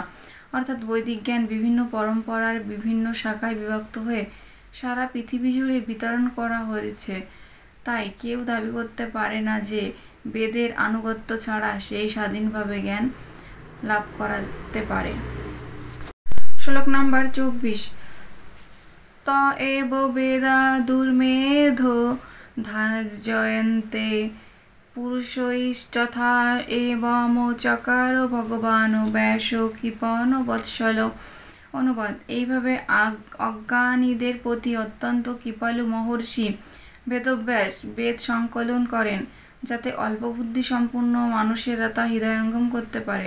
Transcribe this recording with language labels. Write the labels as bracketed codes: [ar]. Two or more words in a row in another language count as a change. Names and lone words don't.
[bn] অর্থাৎ বৈদিক জ্ঞান বিভিন্ন পরম্পরার বিভিন্ন শাখায় বিভক্ত হয়ে সারা পৃথিবী জুড়ে বিতরণ করা হয়েছে। তাই কেউ দাবি করতে পারে না যে বেদের আনুগত্য ছাড়া সেই স্বাধীনভাবে জ্ঞান লাভ করতে পারে। শ্লোক নম্বর 24। [sa] त एव वेदा दुर्मेधो ধার্যয়ন্তে পুরুষৈস্তথা এবমোচকার ভগবান ব্যাস কৃপণ বৎসল। [bn] অনুবাদ: এইভাবে অজ্ঞানীদের প্রতি অত্যন্ত কৃপালু মহর্ষি বেদব্যাস বেদ সংকলন করেন, যাতে অল্প বুদ্ধি সম্পন্ন মানুষেরা তা হৃদয়ঙ্গম করতে পারে।